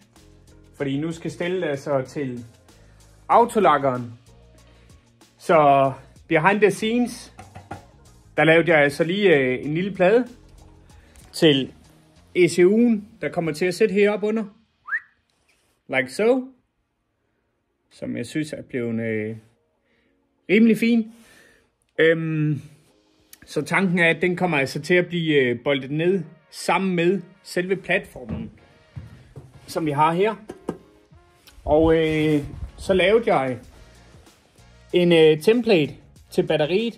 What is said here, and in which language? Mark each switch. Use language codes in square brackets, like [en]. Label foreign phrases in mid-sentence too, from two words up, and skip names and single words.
[da] Fordi nu skal stille altså til autolakkeren. Så [en] behind the scenes, [da] der lavede jeg altså lige en lille plade til ECU'en, der kommer til at sætte heroppe under. [en] Like so. [da] Som jeg synes er blevet rimelig fin. Så tanken er, at den kommer altså til at blive boltet ned sammen med selve platformen, som vi har her. Og så lavede jeg en template til batteriet.